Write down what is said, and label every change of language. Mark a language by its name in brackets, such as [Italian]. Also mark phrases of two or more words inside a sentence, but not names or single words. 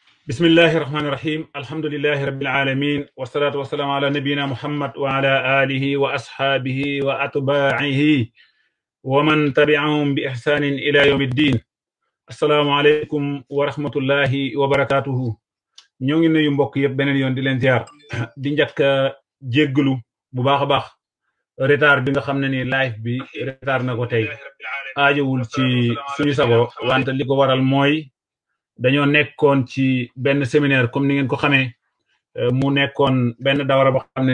[Arabic] بسم الله الرحمن الرحيم الحمد لله رب العالمين والصلاة والسلام على نبينا محمد وعلى آله وأصحابه وأتباعه ومن تبعهم بإحسان إلى يوم الدين السلام عليكم ورحمة الله وبركاته [Wolof] ñoo ngi nuyu mbokk yëpp beneen yoon di leen ziar di njëkk jégglu bu baax a baax retard bi nga xam ne ni live bi retard na ko tey aajowul ci suñu sago wante li ko waral mooy dañoo nekkoon ci benn séminaire comme ni ngeen ko xamee mu nekkoon benn dawra boo xam ne